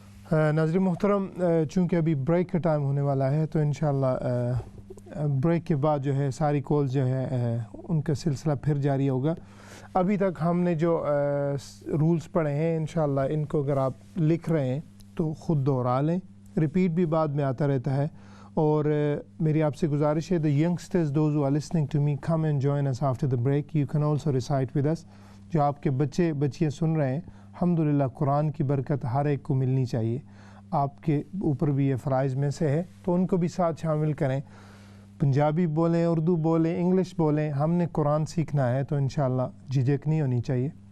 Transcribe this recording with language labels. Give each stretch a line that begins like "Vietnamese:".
Urdu: ناظرین محترم چونکہ ابھی بریک کا ٹائم ہونے والا ہے تو انشاءاللہ بریک کے بعد جو ہے ساری کالز جو ہے ان کا سلسلہ پھر جاری ہوگا. ابھی تک ہم نے جو رولز پڑھے ہیں انشاءاللہ ان کو اگر آپ لکھ رہے ہیں تو خود دوہرا لیں. ریپیٹ بھی بعد میں آتا رہتا ہے. اور میری آپ سے گزارش ہے
English: the youngsters those who are listening to me come and join us after the break. You can also recite with us.
Urdu: جو آپ کے بچے بچیاں سن رہے ہیں الحمدللہ قرآن کی برکت ہر ایک کو ملنی چاہیے. آپ کے اوپر بھی یہ فرائض میں سے ہے تو ان کو بھی ساتھ شامل کریں. پنجابی بولیں, اردو بولیں, انگلش بولیں, ہم نے قرآن سیکھنا ہے تو انشاءاللہ جھجک نہیں ہونی چاہیے.